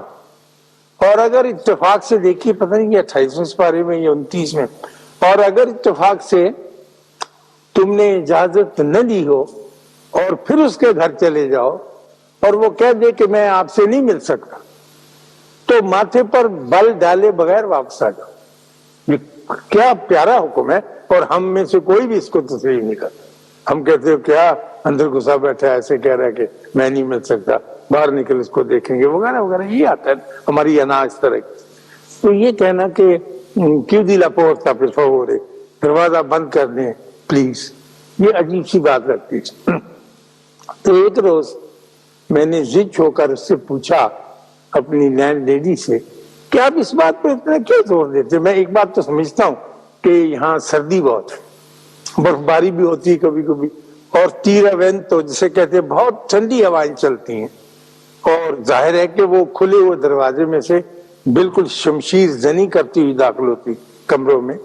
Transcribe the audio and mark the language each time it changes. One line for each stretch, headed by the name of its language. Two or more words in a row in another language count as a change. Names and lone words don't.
Urdu: اور اگر اتفاق سے دیکھیے، پتہ نہیں یہ 28ویں پارے میں یا 29 میں، اور اگر اتفاق سے تم نے اجازت نہ دی ہو اور پھر اس کے گھر چلے جاؤ اور وہ کہہ دے کہ میں آپ سے نہیں مل سکتا، تو ماتھے پر بل ڈالے بغیر واپس آ جاؤ. یہ کیا پیارا حکم ہے، اور ہم میں سے کوئی بھی اس کو تسلیم نہیں کرتا. ہم کہتے ہو کیا اندر گھسا بیٹھا ایسے کہہ رہا ہے کہ میں نہیں مل سکتا، باہر نکل اس کو دیکھیں گے وغیرہ وغیرہ. یہ آتا ہے ہماری انا اس طرح کی. تو یہ کہنا کہ
Italian: chiudi la porta per favore،
Urdu: دروازہ بند کر دیں پلیز، یہ عجیب سی بات لگتی ہے. تو ایک روز میں نے ضد ہو کر اس سے پوچھا، اپنی
English: land lady
Urdu: سے، کہ آپ اس بات پہ اتنا کیوں زور دیتے؟ میں ایک بات تو سمجھتا ہوں کہ یہاں سردی بہت ہے، برف باری بھی ہوتی ہے کبھی کبھی، اور
Italian: tira vento
Urdu: جسے کہتے ہیں بہت ٹھنڈی ہوائیں چلتی ہیں، اور ظاہر ہے کہ وہ کھلے ہوئے دروازے میں سے بالکل شمشیر زنی کرتی ہوئی داخل ہوتی کمروں میں.